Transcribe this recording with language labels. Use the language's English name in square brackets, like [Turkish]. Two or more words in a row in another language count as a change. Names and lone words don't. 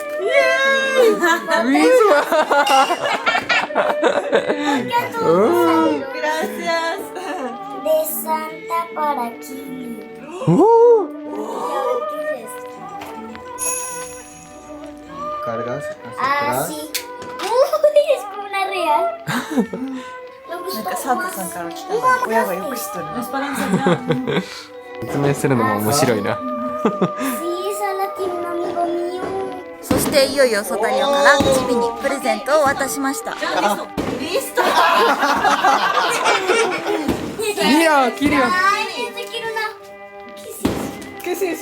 [Spanish] Mismo. Oh. Gracias. De Santa para Kilian. Oh. ¿Qué es esto? Cargas hacia Ah, atrás. sí. Uy, es como una real. Me [Japanese] なん [Spanish] gustó [Japanese] かサンタ [Spanish] más. [Japanese] さんから来たの親がよく知ってるな。説明するのも面白いな。 [Spanish] Sí, esa la tiene un amigo mío. [Japanese] そしていよいよソタリオからチビにプレゼントを渡しました。リスト。いいよ、切るよ。 [Spanish] Ay, pensé que era una. ¿Qué es eso?